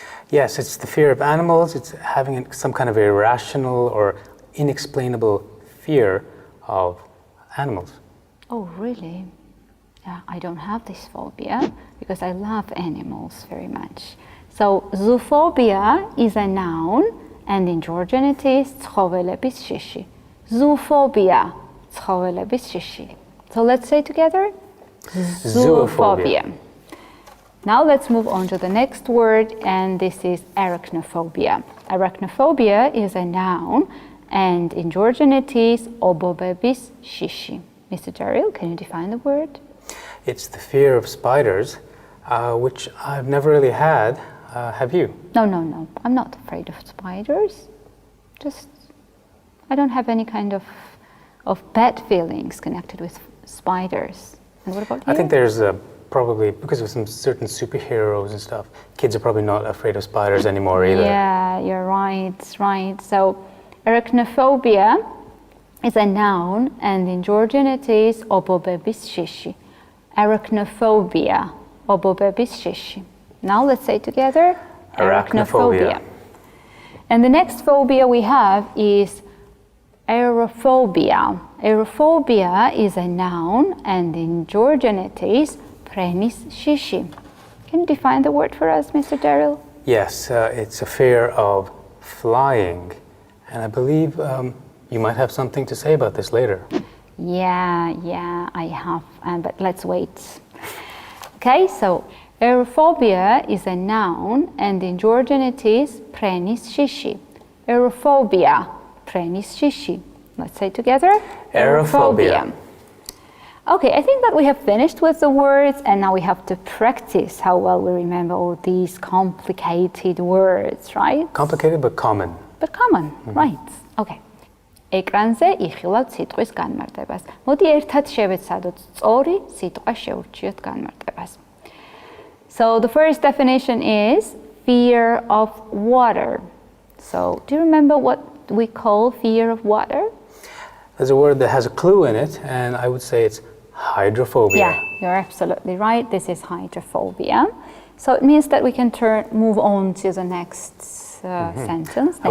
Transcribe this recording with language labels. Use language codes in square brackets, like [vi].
[en] Yes, it's the fear of animals. It's having some kind of irrational or inexplainable fear of animals. Oh, really? Yeah, I don't have this phobia because I love animals very much. So, zoophobia is a noun and in Georgian it is [ka] ცხოველების შიში. [en] Zoophobia, [ka] ცხოველების შიში. [en] So let's say together, zoophobia. Now let's move on to the next word, and this is arachnophobia. Arachnophobia is a noun, and in Georgian it is [ka] ობობების შიში. [en] Mr. Daryl, can you define the word? It's the fear of spiders, which I've never really had. Have you? No. I'm not afraid of spiders. I don't have any kind of bad feelings connected with spiders. And what about you? I think there's probably, because of some certain superheroes and stuff, kids are probably not afraid of spiders anymore either. Yeah, you're right. So, arachnophobia is a noun, and in Georgian it is [ka] ობობების შიში. [en] Arachnophobia, [ka] ობობების შიში. [en] Now let's say together, arachnophobia. And the next phobia we have is aerophobia. Aerophobia is a noun, and in Georgian it is [ka] prenis shishi. [en] Can you define the word for us, Mr. Daryl? Yes, it's a fear of flying, and I believe you might have something to say about this later. Yeah, I have, but let's wait. Okay, so aerophobia is a noun, and in Georgian it is [ka] prenis shishi. [en] Aerophobia, [ka] prenis shishi. [en] Let's say together, Aerophobia. Okay, I think that we have finished with the words, and now we have to practice how well we remember all these complicated words, right? Complicated but common. But common, right. Okay. [ka] ეკრანზე იხილავთ სიტყვის განმარტებას. მოდი ერთად შევეცადოთ სწორი სიტყვა შევურჩიოთ განმარტებას. [en] So the first definition is fear of water. So do you remember what we call fear of water? There's a word that has a clue in it, and I would say it's hydrophobia. Yeah, you're absolutely right. This is hydrophobia. So it means that we can move on to the next sentence, next